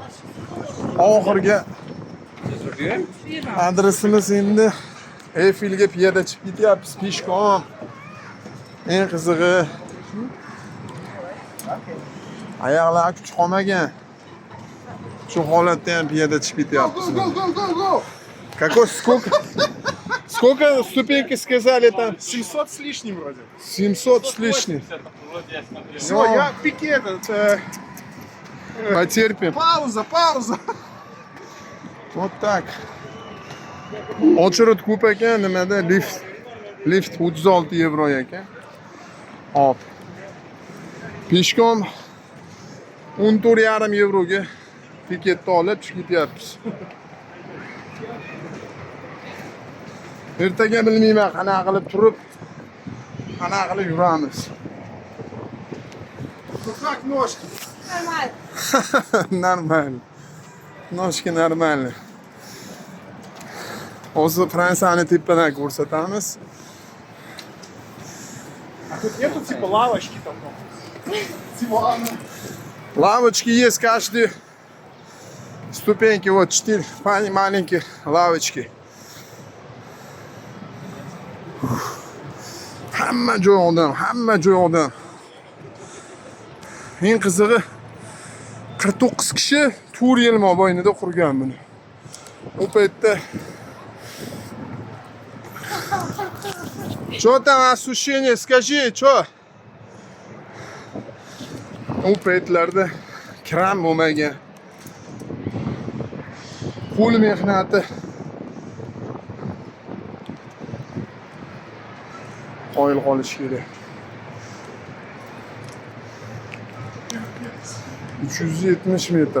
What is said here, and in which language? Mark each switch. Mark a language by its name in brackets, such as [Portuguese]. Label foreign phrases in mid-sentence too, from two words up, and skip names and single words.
[Uzbek] Oxirgi adresimiz endi Eyfelga piyoda chiqib ketyapmiz, peshkom. Eng qizig'i oyoqlar kuch qolmagan. Shu holatda ham piyoda chiqib ketyapmiz. [Russian] Какой сколько ступеньки сказали там? 700 с лишним вроде. 700 с лишним. Все, я пике этот. Потерпим. Пауза. Вот так. Очередь [Uzbek] ko'p ekan, nimada lift 36 yevro ekan. Hop. Peshkom 14,5 yevroga tiketni olib chiqib ketyapmiz. Ertaga bilmayman qanaqa qilib turib, qanaqa qilib yuramiz. [Russian] Ну как ножки? Нормально. Ножки нормально. [Uzbek] Hozir Fransiyani tepadan ko'rsatamiz. [Russian] А тут нету типа лавочки там? Дивана. Лавочки есть каждый ступеньки, вот 4 маленькие лавочки. [Uzbek] Hamma joy odam. Eng qizig'i 49 kishi 4 yil mobaynida qurgan buni. U paytda [Russian] Что там ощущение, скажи, что? [Uzbek] U paytlarda kran bo'lmagan. Qo'l mehnati. Qoyil qolish kerak. 370 metr.